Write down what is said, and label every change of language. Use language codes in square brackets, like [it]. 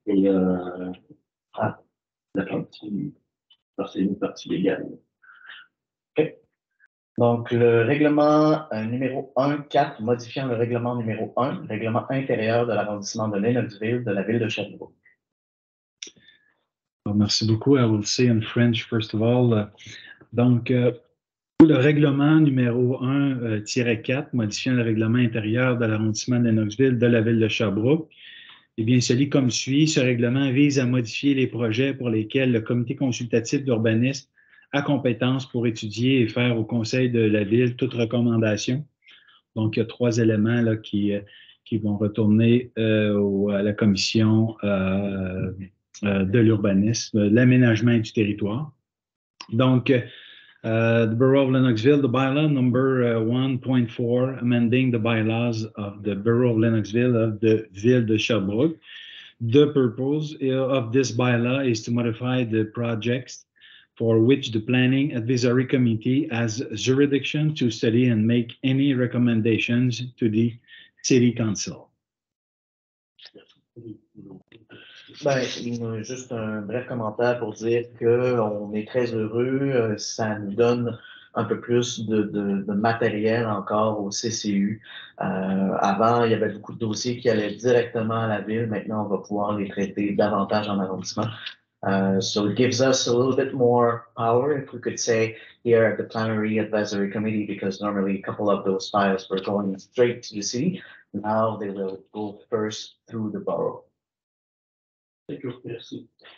[fr] Et la partie, c'est une partie légale. OK. Donc, le règlement numéro 1.4 modifiant le règlement numéro 1, règlement intérieur de l'arrondissement de Lennoxville de la ville de Sherbrooke. Well, merci beaucoup. [en] I will say in French, first of all. [fr] Donc, le règlement numéro 1-4 modifiant le règlement intérieur de l'arrondissement de Lennoxville de la ville de Sherbrooke, eh bien, se lit comme suit. Ce règlement vise à modifier les projets pour lesquels le comité consultatif d'urbanisme a compétence pour étudier et faire au conseil de la ville toute recommandation. Donc, il y a 3 éléments là, qui vont retourner à la commission de l'urbanisme, de l'aménagement et du territoire. [en] Donc, the Borough of Lennoxville, the bylaw number 1.4, amending the bylaws of the Borough of Lennoxville of the Ville de Sherbrooke. The purpose of this bylaw is to modify the projects for which the Planning Advisory Committee has jurisdiction to study and make any recommendations to the City Council. [fr] Ben, juste un bref commentaire pour dire qu'on est très heureux. Ça nous donne un peu plus de matériel encore au CCU. Avant, il y avait beaucoup de dossiers qui allaient directement à la ville. Maintenant, on va pouvoir les traiter davantage en arrondissement. [en] So it gives us a little bit more power, if we could say, here at the Plenary Advisory Committee, because normally a couple of those files were going straight to the city. Now they will go first through the borough. Thank you, merci.